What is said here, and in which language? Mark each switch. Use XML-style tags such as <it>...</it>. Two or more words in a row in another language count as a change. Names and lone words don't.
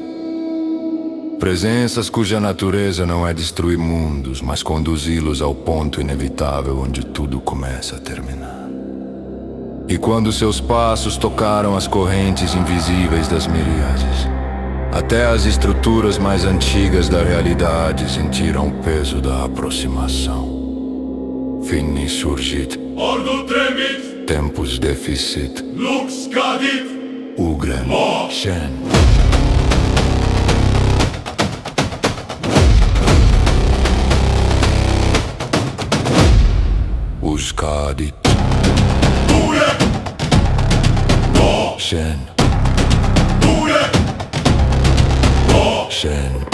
<pt>Presenças cuja natureza não é destruir mundos, mas conduzi-los ao ponto inevitável onde tudo começa a terminar. E quando seus passos tocaram as correntes invisíveis das miríades, até as estruturas mais antigas da realidade sentiram o peso da aproximação.</pt> <la>Fini surgit, Ordo tremit, tempus deficit, lux cadit, Ugran, Shen. Cadit Shen Shen.</la>